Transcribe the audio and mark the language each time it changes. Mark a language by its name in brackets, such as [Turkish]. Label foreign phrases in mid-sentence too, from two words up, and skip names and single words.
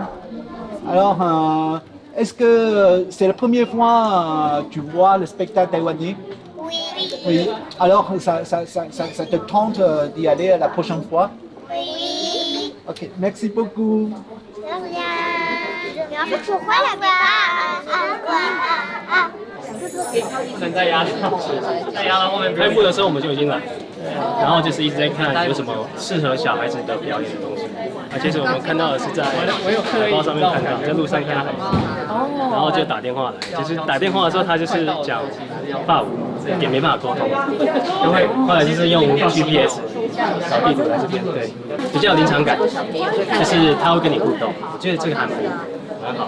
[French] Alors, est-ce que c'est la première fois que tu vois le spectacle taïwanais? Oui. Oui. Alors, ça te tente d'y aller la prochaine fois? Oui. Ok, merci beaucoup. De rien. Mais en fait, pourquoi là-bas [Chinese] 不能再压了，再压到后面。开幕的时候我们就已经来，然后就是一直在看有什么适合小孩子的表演的东西。其实我们看到的是在海报上面看到，在路上看到，然后就打电话来。就是打电话的时候，他就是讲法文，也没办法沟通，后来就是用 GPS 找地图来这边，对，比较有临场感，就是他会跟你互动，我觉得这个还蛮好。